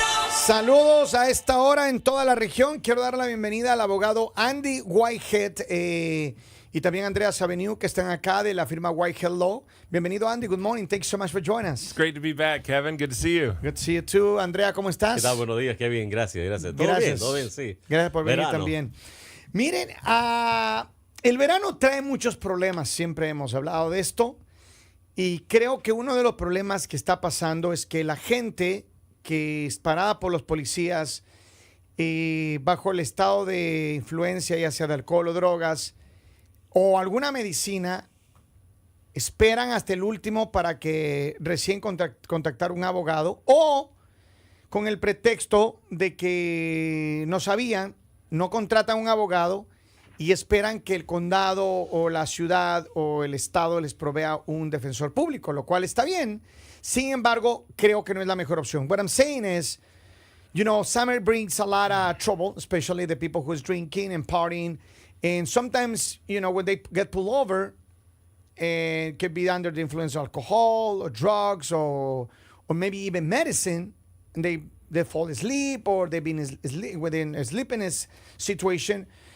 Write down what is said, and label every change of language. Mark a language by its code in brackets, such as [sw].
[es] Saludos a esta hora en toda la región. Quiero dar la bienvenida al abogado Andy Whitehead y también Andrea Saveniu, que están acá de la firma Whitehead Law. Bienvenido, Andy. [en] Good morning. Thanks so much for joining us. It's great to be back, Kevin. Good to see you. Good to see you too. Andrea, [es] ¿cómo estás? ¿Qué tal? Buenos días, Kevin. Gracias, gracias. Todo bien, sí. Gracias por venir Verano. también. Miren, el verano trae muchos problemas. Siempre hemos hablado de esto. Y creo que uno de los problemas que está pasando es que la gente que es parada por los policías bajo el estado de influencia, ya sea de alcohol o drogas, o alguna medicina, esperan hasta el último para que recién contactar un abogado, o con el pretexto de que no sabían, no contratan un abogado y esperan que el condado o la ciudad o el estado les provea un defensor público, lo cual está bien. Sin embargo, creo que no es la mejor opción. [en] What I'm saying is, you know, summer brings a lot of trouble, especially the people who's drinking and partying. And sometimes, you know, when they get pulled over, it could be under the influence of alcohol or drugs or maybe even medicine, and they fall asleep or they've been within a sleepiness situation.